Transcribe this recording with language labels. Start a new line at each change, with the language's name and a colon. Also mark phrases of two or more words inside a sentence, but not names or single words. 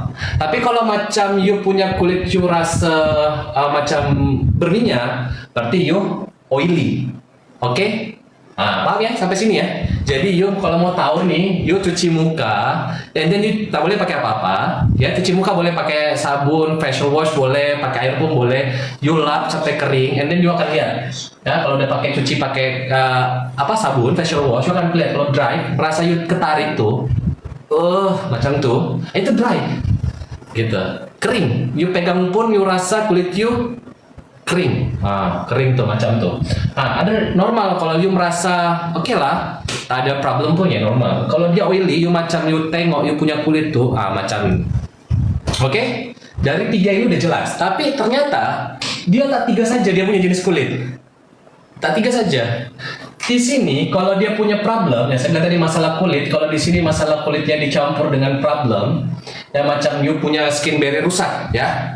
Malay: Tapi kalau macam you punya kulit you rasa macam berminyak, berarti you oily. Oke? Paham ya sampai sini ya? Jadi you kalau mau tahu nih, you cuci muka, dan you tak boleh pakai apa-apa. Ya, cuci muka boleh pakai sabun,
English: facial wash
Malay: boleh, pakai air pun boleh. You lap sampai kering,
English: and then
Malay: you akan lihat. Ya, kalau udah pakai cuci pakai sabun,
English: facial wash,
Malay: you akan lihat kalau dry, merasa you ketarik tuh, macam tuh, itu dry, gitu, kering. You pegang pun, you rasa kulit you kering, kering tuh macam tuh. Ada normal kalau you merasa oke lah, tak ada problem pun ya normal. Kalau dia oily, you macam you tengok you punya kulit tuh, macam ini. Oke? Dari 3 ini udah jelas. Tapi ternyata dia tak 3 saja dia punya jenis kulit. Tak 3 saja. Di sini kalau dia punya problem, ya saya bilang tadi masalah kulit. Kalau di sini masalah kulitnya dicampur dengan problem, ya macam you punya
English: skin barrier
Malay: rusak, ya.